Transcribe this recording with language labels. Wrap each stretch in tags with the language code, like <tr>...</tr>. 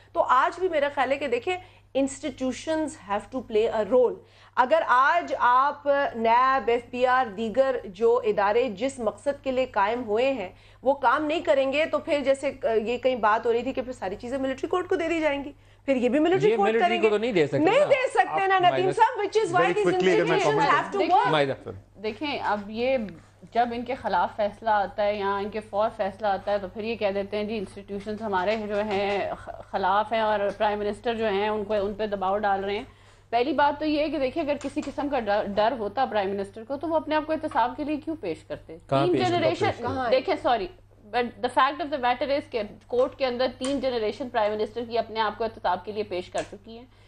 <ur>تو آج بھی میرا خیال ہے کہ دیکھیں institutions</ur> <en>Have to play a role.</en> <ur>اگر آج آپ نیب, FBR, دیگر جو ادارے جس مقصد کے لیے قائم ہوئے ہیں وہ کام نہیں کریں گے تو پھر جیسے یہ کئی بات ہو رہی تھی کہ پھر ساری چیزیں ملٹری کورٹ کو دے دی جائیں گی, پھر یہ بھی ملٹری کورٹ کریں گے. نہیں دے سکتے نا</ur> <en>Nadeem sahab, which is why these institutions have to work.</en> <ur>دیکھیں اب یہ جب ان کے خلاف فیصلہ آتا ہے یا ان کے فور فیصلہ آتا ہے تو پھر یہ کہہ دیتے ہیں جی انسٹیٹیوشنز ہمارے جو ہیں خلاف ہیں اور پرائم منسٹر جو ہیں ان پہ دباؤ ڈال رہے ہیں. پہلی بات تو یہ ہے کہ دیکھیں اگر کسی قسم کا ڈر ہوتا پرائم منسٹر کو تو وہ اپنے آپ کو احتساب کے لیے کیوں پیش کرتے؟ 3 جنریشن دیکھیں</ur> <en>sorry but the fact of the matter is</en> <ur>کہ کورٹ کے اندر 3 جنریشن پرائم منسٹر کی اپنے آپ کو احتساب کے لیے پیش کر چکی ہیں.</ur>